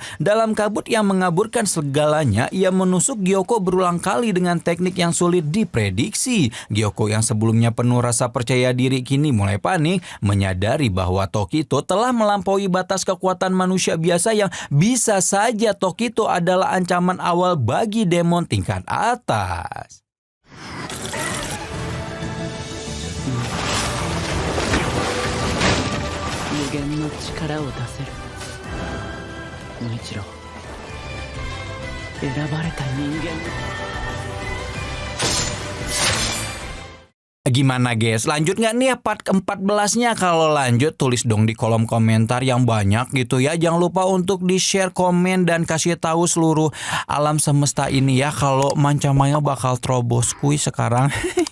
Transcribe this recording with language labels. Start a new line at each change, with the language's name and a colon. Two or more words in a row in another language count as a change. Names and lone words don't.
Indonesian: Dalam kabut yang mengaburkan segalanya, ia menusuk Gyoko berulang kali dengan teknik yang sulit diprediksi. Gyoko yang sebelumnya penuh rasa percaya diri kini mulai panik, menyadari bahwa Tokito telah melampaui batas kekuatan manusia biasa yang bisa saja Tokito adalah ancaman awal bagi demon tingkat atas.
Japanese: 無限の力を出せる。無一郎、選ばれた人間。
Indonesian: Gimana guys, lanjut nggak nih part ke-14-nya? Kalau lanjut tulis dong di kolom komentar yang banyak gitu ya. Jangan lupa untuk di-share, komen, dan kasih tahu seluruh alam semesta ini ya kalau Mancamaya bakal terobos kuy sekarang.